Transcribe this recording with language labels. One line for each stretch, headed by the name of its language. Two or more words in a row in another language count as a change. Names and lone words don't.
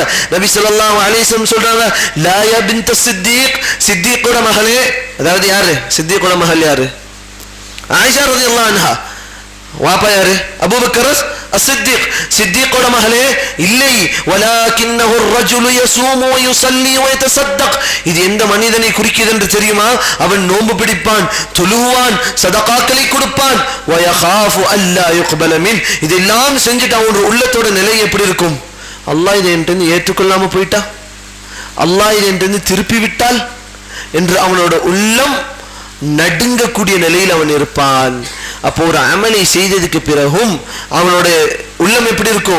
Tamil: நபி
Arabic: صلى الله عليه وسلم
Tamil: சொல்றாங்க,
Arabic: لا يا بنت صديق,
Tamil: சித்தீக்கோட மகளே, அதாவது யாரு சித்தீக்கோட மகள் யாரு? ஆயிஷா
Arabic: رضي الله عنها.
Tamil: வாப்பா யாரு?
Arabic: அபூபக்கர் அஸ்ஸித்தீக்.
Tamil: சித்தீக்கோட மகளே இல்லை,
Arabic: வலாக்கின்னஹு الرجل يصوم ويصلي ويتصدق.
Tamil: இது எந்த மனிதனை குறிக்கிறது என்று தெரியுமா? அவன் நோன்பு பிடிப்பான், தொழுவான், சதகாக்களை கொடுப்பான்.
Arabic: ويخاف الا يقبل منه.
Tamil: இதெல்லாம் செஞ்சிட்டு அவனோட உள்ளத்தோட நிலை எப்படி இருக்கும்? அல்லாஹ் இதை என்கிட்ட ஏற்றுக்கொள்ளாம போயிட்டா, அல்லாஹ் இதை என்கிட்ட திருப்பி விட்டால் என்று அவனோட உள்ளம் நடுங்கக்கூடிய நிலையில் அவன் இருப்பான். அப்போ ஒரு அமலை செய்ததுக்கு பிறகும் அவனோட உள்ளம் எப்படி இருக்கும்?